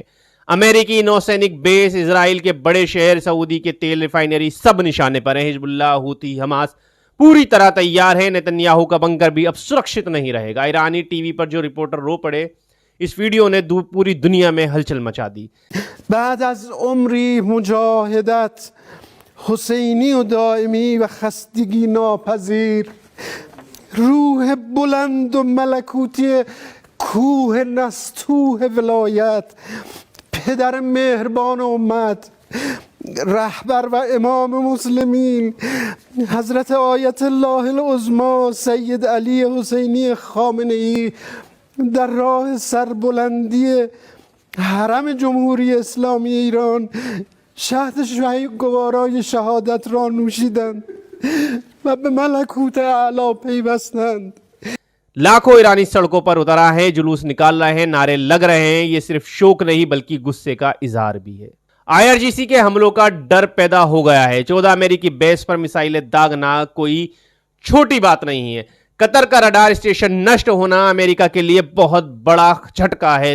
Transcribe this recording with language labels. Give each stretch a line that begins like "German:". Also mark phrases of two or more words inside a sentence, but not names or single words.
Hindi: अमेरिकी नौसैनिक बेस, इजराइल के बड़े शहर, सऊदी के तेल रिफाइनरी सब निशाने पर है। हिजबुल्लाह, हूती, हमास पूरी तरह तैयार है। नेतन्याहू का बंकर भी अब सुरक्षित नहीं रहेगा। ईरानी टीवी पर जो रिपोर्टर रो पड़े, इस वीडियो ने पूरी दुनिया में हलचल मचा दी।
Persian: بعد از عمری مجاهدت حسینی و دائمی و خستگی ناپذیر روح بلند و ملکوتی کوه نستوه ولایت پدر مهربان امت رهبر و امام مسلمین حضرت آیت الله العظمی سید علی حسینی خامنه‌ای در راه سربلندی حرم جمهوری اسلامی ایران شهد گوارای شهادت را نوشیدند و به ملکوت اعلی پیوستند.
Hindi: लाखों ईरानी सड़कों पर उतरा है, जुलूस निकाल रहे हैं, नारे लग रहे हैं। ये सिर्फ शोक नहीं बल्कि गुस्से का इजहार भी है। आईआरजीसी के हमलों का डर पैदा हो गया है। 14 अमेरिकी बेस पर मिसाइलें दागना कोई छोटी बात नहीं है। कतर का रडार स्टेशन नष्ट होना अमेरिका के लिए बहुत बड़ा झटका है।